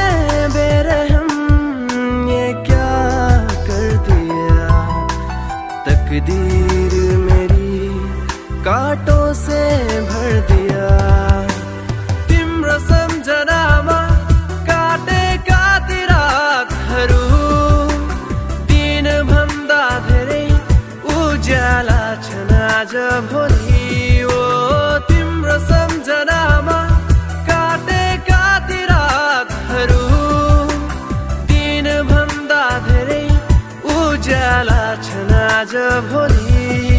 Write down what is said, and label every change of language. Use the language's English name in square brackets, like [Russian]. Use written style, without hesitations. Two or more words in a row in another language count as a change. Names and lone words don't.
[Hindi] बेरहम ये क्या कर दिया तकदीर मेरी कांटों से भर दिया [Nepali] तिम्रो सम्झनामा काटेका ती रातहरू दिन भन्दा धेरै उज्याला छन् आज भोलि तिम्रो सम्झनामा काटेका ती रातहरू दिन भन्दा धेरै उज्याला छन् आज भोलि